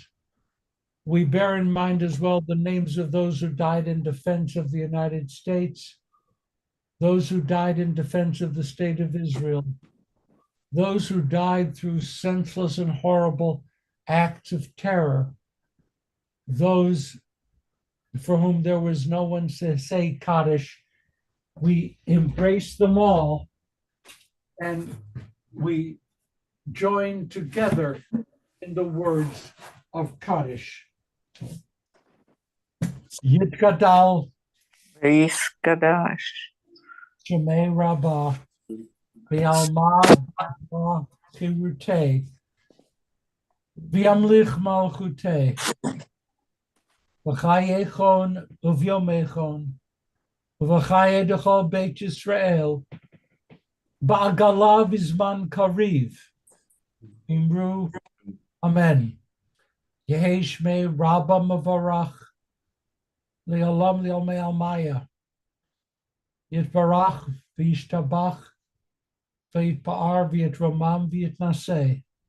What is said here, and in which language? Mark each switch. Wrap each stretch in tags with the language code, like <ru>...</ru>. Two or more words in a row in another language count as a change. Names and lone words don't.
<en>We bear in mind as well the names of those who died in defense of the United States, those who died in defense of the state of Israel, those who died through senseless and horrible acts of terror, those for whom there was no one to say Kaddish. We embrace them all and we join together in the words of Kaddish.</en> <arc>Yitgadal Bris Kadash. שמה רבא ועלמא כרעותה וימליך מלכותה בחייכון וביומיכון ובחיי דכל בית ישראל בעגלא ובזמן קריב ואמרו אמן. יהא שמה רבא מברך לעלם ולעלמי עלמיא יתברך וישתבח ויתפאר ויתרומם ויתנשא</arc>